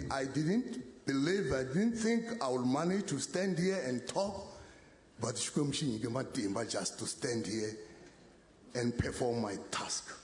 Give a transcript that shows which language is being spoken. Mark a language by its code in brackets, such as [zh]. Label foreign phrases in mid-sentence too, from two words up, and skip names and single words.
[en] I didn't think I would manage to stand here and talk, but [ts] Xikwembu xi nyike matimba [en] just to stand here and perform my task.